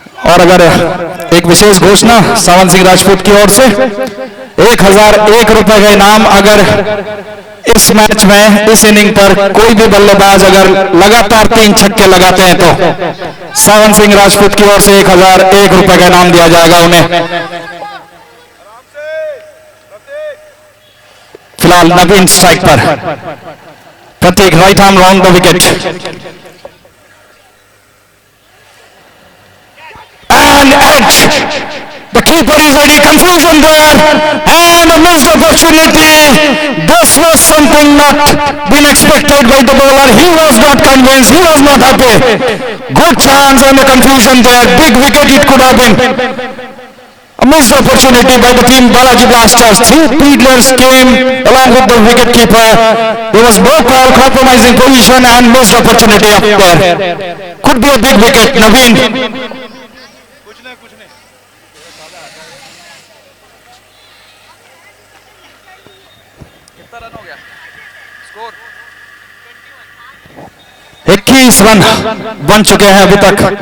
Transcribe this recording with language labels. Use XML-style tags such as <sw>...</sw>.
<hi>और अगर एक विशेष घोषणा सावन सिंह राजपूत की ओर से 1001 रुपए का इनाम, अगर इस मैच में इस इनिंग पर कोई भी बल्लेबाज अगर लगातार 3 छक्के लगाते हैं तो सावन सिंह राजपूत की ओर से 1001 रुपए का इनाम दिया जाएगा उन्हें। फिलहाल नवीन स्ट्राइक पर, प्रतीक right arm round the wicket</hi> <en>and edge. The keeper is ready, confusion there and a missed opportunity. This was something not been expected by the bowler. He was not convinced, he was not happy. Good chance and the confusion there. Big wicket it could have been. A missed opportunity by the team Balaji Blasters. Three fields came along with the wicket keeper. There was no call, compromising position and missed opportunity up there. Could be a big wicket. Naveen.</en> <hi>कुछ नहीं कितना run हो गया score 21 run बन चुके हैं अभी तक।</hi>